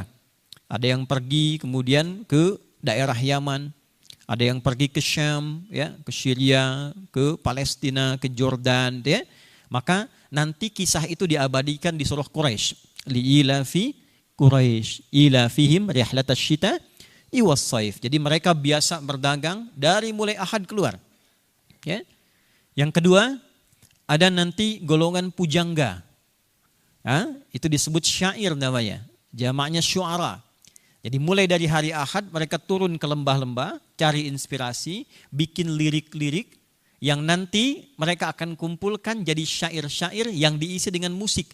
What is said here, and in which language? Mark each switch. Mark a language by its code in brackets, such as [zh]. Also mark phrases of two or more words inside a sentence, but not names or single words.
[id] Ada yang pergi kemudian ke daerah Yaman, ada yang pergi ke Syam, ya, ke Syria, ke Palestina, ke Jordan, ya. Maka nanti kisah itu diabadikan di surah Quraisy. [ar] لإيلاف قريش, إيلافهم رحلة الشتاء والصيف. [id] Jadi mereka biasa berdagang dari mulai Ahad keluar. Ya. Yang kedua, ada nanti golongan pujangga. Itu disebut syair namanya. Jamaknya syu'ara. Jadi mulai dari hari Ahad mereka turun ke lembah-lembah, cari inspirasi, bikin lirik-lirik yang nanti mereka akan kumpulkan jadi syair-syair yang diisi dengan musik.